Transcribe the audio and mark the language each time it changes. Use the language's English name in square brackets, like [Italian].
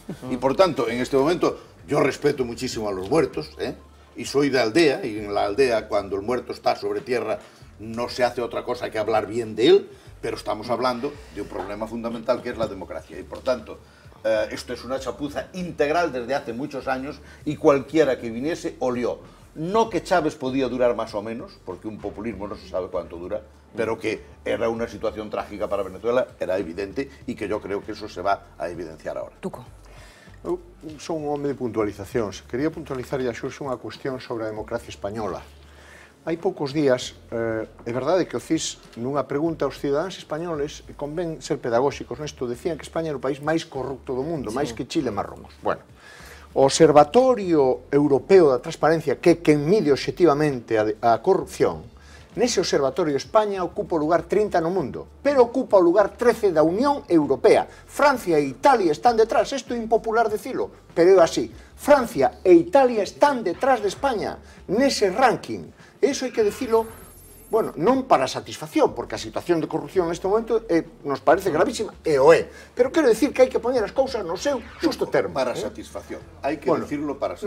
[Spanish] Y por tanto, en este momento yo respeto muchísimo a los muertos, y soy de aldea, y en la aldea cuando el muerto está sobre tierra no se hace otra cosa que hablar bien de él, pero estamos hablando de un problema fundamental que es la democracia y por tanto esto es una chapuza integral desde hace muchos años y cualquiera que viniese olió. No que Chávez podía durar más o menos, porque un populismo no se sabe cuánto dura, pero que era una situación trágica para Venezuela, era evidente y que yo creo que eso se va a evidenciar ahora. Tuco. [Galician] Eu son un home de puntualizacións. Quería puntualizar a Xurxo unha cuestión sobre a democracia española. Hai poucos días, é verdade que o CIS nunha pregunta aos cidadáns españoles convén ser pedagóxicos nesto, decían que España era o país máis corrupto do mundo, máis que Chile e Marrocos. Bueno, o Observatorio Europeo da Transparencia, que mide obxectivamente a corrupción, nese observatorio España ocupa o lugar 30 no mundo, pero ocupa o lugar 13 da Unión Europea. Francia e Italia están detrás, isto é impopular decilo, pero é así. Francia e Italia están detrás de España nese ranking. Eso hai que decilo, bueno, non para satisfacción, porque a situación de corrupción neste momento nos parece gravísima, e o é. Pero quero decir que hai que poñer as cousas no seu xusto termo. [Spanish] Para satisfacción, hai que decirlo para satisfacción.